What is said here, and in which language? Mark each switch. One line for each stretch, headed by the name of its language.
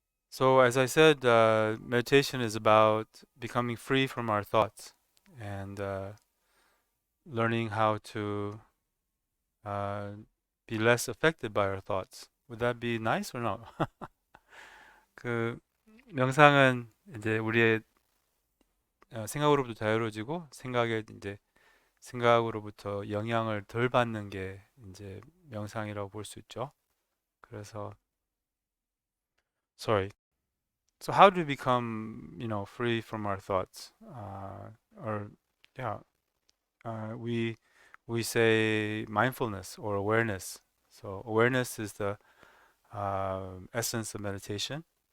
English: So, as I said, meditation is about becoming free from our thoughts and learning how to uh, be less affected by our thoughts. Would that be nice or no?
Korean: 그 명상은 이제 우리의 생각으로부터 자유로워지고 생각에 이제 생각으로부터 영향을 덜 받는 게 이제 명상이라고 볼 수 있죠. 그래서 sorry.
English: So how do we become, free from our thoughts? Or yeah, we say mindfulness or awareness. So awareness is the essence of meditation.